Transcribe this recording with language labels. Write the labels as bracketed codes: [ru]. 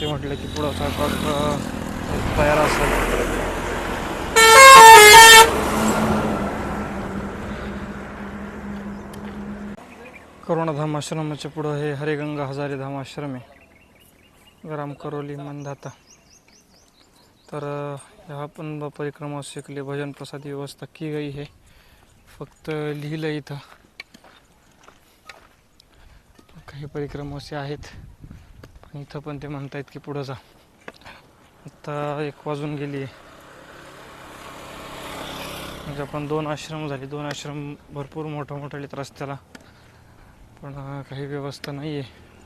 [mr] ते म्हटलं की पुढं स्वयंपाक तयार असेल. करुणाधाम आश्रमाच्या पुढं हे हरिगंगा हजारी धाम आश्रम आहे, ग्राम करोली मनधाता. तर ह्या पण [hi] परिक्रमा के लिए भजन प्रसाद व्यवस्था की गई है. [mr] फक्त लिहिलं इथं. काही परिक्रमाचे आहेत आणि इथं पण ते म्हणतायत की पुढं जा. आता 1 वाजून गेली आहे. म्हणजे आपण 2 आश्रम झाले. 2 आश्रम भरपूर मोठा लिहित रस्त्याला, पण काही व्यवस्था नाही आहे.